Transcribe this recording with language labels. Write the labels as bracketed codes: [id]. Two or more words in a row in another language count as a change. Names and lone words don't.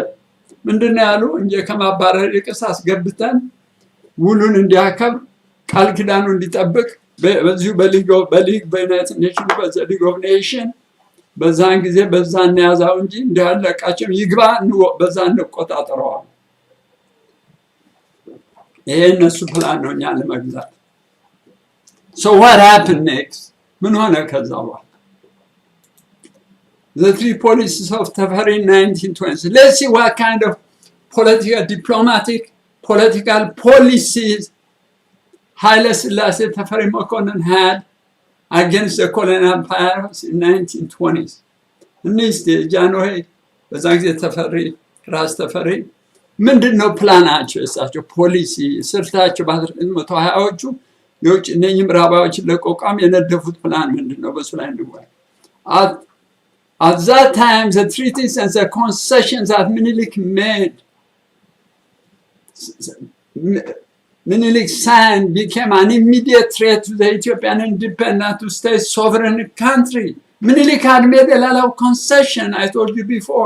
[am] ምንድን ነው ያሉ እንጂ ከማባረር ይቅስ አስገብተን ውሉን እንዲያከብር ቃል ኪዳኑ እንዲጠብቅ በዚሁ በሊግ በዩናይትድ ኔሽን በሊግ ኦፍ ኔሽን በዛን ጊዜ በዛን ያዛው እንጂ እንዲያለቃቸው ይግባ በዛ እንቆጣጠረዋል። ይሄ እነሱ ፕላን ነው እኛን ለመግዛት። [en] So what happened next? [am] ምን ሆነ ከዛ በኋላ? [en] The three policies of Tafari in 1920. Let's see what kind of political policies Haile Selassie Tafari Mokonnen had against the colonial empires in 1920s. [am] እነዚህ ጃንሆይ በዛን ጊዜ ተፈሪ ራስ ተፈሪ ምንድነው ፕላናቸው እሳቸው ፖሊሲ ስልታቸው በ1920ዎቹ የውጭ እነኚህ ምዕራባዎችን ለቆቃም የነደፉት ፕላን ምንድነው? በሱ ላይ እንወያይ። [en] At that time the treaties and the concessions that Menelik signed became an immediate threat to the Ethiopian independent to stay sovereign country. Menelik had made a lot of concession, I told you before.